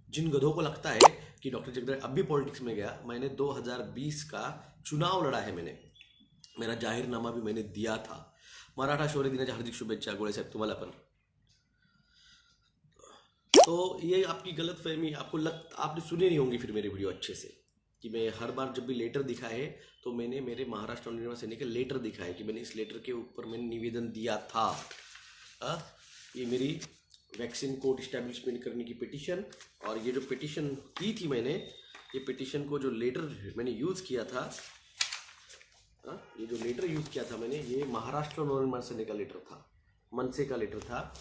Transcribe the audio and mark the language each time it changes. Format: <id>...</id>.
<hi>जिन गधों को लगता है कि डॉक्टर जगदाळे अब भी पॉलिटिक्स में गया, मैंने 2020 का चुनाव लड़ा है, मेरा जाहीरनामा भी मैंने दिया था।</hi> <mr>मराठा शौर्य दिनाच्या हार्दिक शुभेच्छा गोळे साहेब तुम्हाला पण।</mr> <hi>तो ये आपकी गलत फहमी, आपने सुने नहीं होंगे फिर मेरे वीडियो अच्छे से, कि मैं हर बार जब भी लेटर दिखा है तो मैंने मेरे महाराष्ट्र नवनिर्माण सेना के लेटर दिखा है कि मैंने इस लेटर के ऊपर मैंने निवेदन दिया था। ये मेरी वैक्सीन कोड इस्टेब्लिशमेंट करने की पिटीशन, और ये जो पिटीशन की थी मैंने, ये पिटीशन को जो लेटर मैंने यूज़ किया था, ये जो लेटर यूज़ किया था मैंने, ये महाराष्ट्र नवनिर्माण सेना का लेटर था, मनसे का लेटर था।</hi>